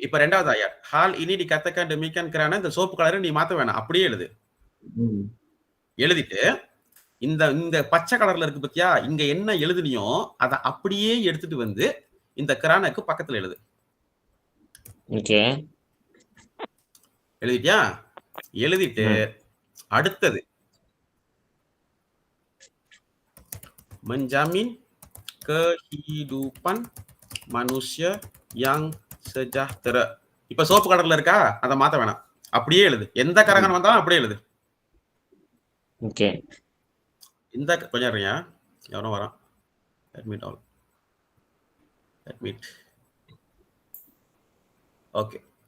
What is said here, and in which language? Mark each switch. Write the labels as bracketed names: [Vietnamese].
[Tamil] இப்ப 2வது [Malay] ayat hal ini dikatakan demikian kerana [Tamil] இந்த சோப்பு கலரை நீ மாத்த வேணாம். அப்படியே எழுது. எழுதிட்டு இந்த இந்த பச்சை கலர்ல இருக்கு பத்தியா? இங்க என்ன எழுதுனியோ அத அப்படியே எடுத்துட்டு வந்து இந்த கிரானுக்கு பக்கத்துல எழுது. ஓகே. எழுதிட்டியா? எழுதிட்டு அடுத்தது [Malay] menjamin kehidupan manusia yang sejahtera. [Tamil] இப்ப சோப்பு கலர்ல இருக்கா? அத மாத்த வேணாம். அப்படியே எழுது. எந்த கரகன் வந்தாலும் அப்படியே எழுது. ஓகே. இந்த கொஞ்சம் இருங்க. எவனோ வரான். [English] admit all. admit. [Tamil] ஓகே.